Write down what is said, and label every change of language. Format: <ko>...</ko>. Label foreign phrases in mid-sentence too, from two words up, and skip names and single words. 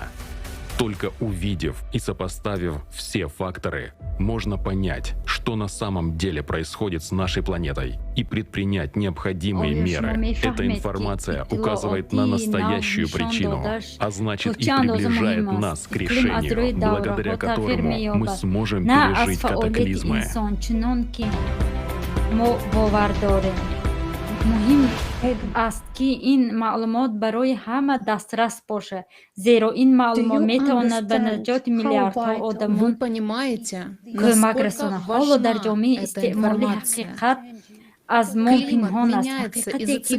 <ru>Только увидев и сопоставив все факторы, можно понять, что на самом деле происходит с нашей планетой, и предпринять необходимые меры. Эта информация указывает на настоящую причину, а значит и приближает нас к решению, благодаря которому мы сможем пережить катаклизмы.</ru> <fa>مهم است که این معلومات برای همه دسترس باشه زیرا این معلومات میتواند به نجات میلیاردها آدمان کمک رساند حالا در جامعه استعمال حقیقت از ما پنهان است حقیقتی که</fa>